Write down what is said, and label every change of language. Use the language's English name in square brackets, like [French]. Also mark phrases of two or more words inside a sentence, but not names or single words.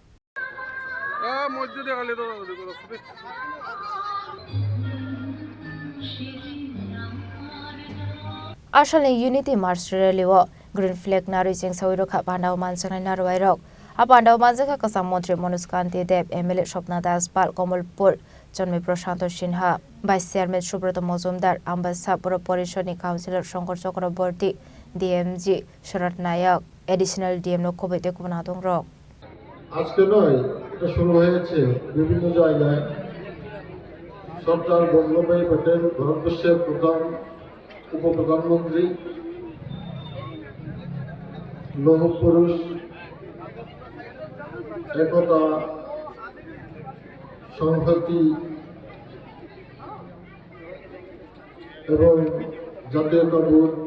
[Kok Borok] Asal Unity March rally wo [English] green flag [Kok Borok] naru jeng sawiro kha pandau manjakha naru wairok apandau Manjakha Kwcham Mantri Manoj Kanti Dev MLA Swapna Pal Komolpur Jonmi Prashanto Sinha Vice Chairman Subrata Mozumdar Ambassa Pura Porishoni Councillor Shankar Chakraborty DMG Sharat Nayak Additional DM no Kobete Kumanadong Rock [Bangla] আজকে নয় এটা শুরু হয়েছে বিভিন্ন জায়গায় সরদার বল্লভভাই প্যাটেল ভারতবর্ষের প্রধান উপপ্রধানমন্ত্রী লৌহ পুরুষ একতা সংহতি এবং জাতীয়তাবোধ